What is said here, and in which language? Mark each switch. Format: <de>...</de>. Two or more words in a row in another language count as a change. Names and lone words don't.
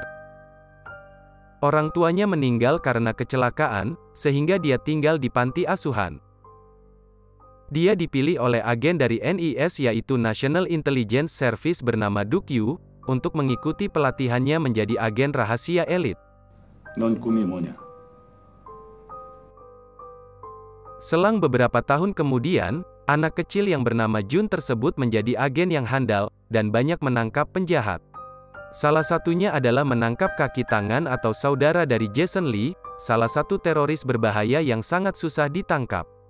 <id>Orang tuanya meninggal karena kecelakaan, sehingga dia tinggal di panti asuhan. Dia dipilih oleh agen dari NIS yaitu National Intelligence Service bernama Duk-Yu, untuk mengikuti pelatihannya menjadi agen rahasia elit.</id> <ko>넌 꿈이 뭐냐?</ko> <id>Selang beberapa tahun kemudian, anak kecil yang bernama Jun tersebut menjadi agen yang handal, dan banyak menangkap penjahat. Salah satunya adalah menangkap kaki tangan atau saudara dari Jason Lee, salah satu teroris berbahaya yang sangat susah ditangkap.</id>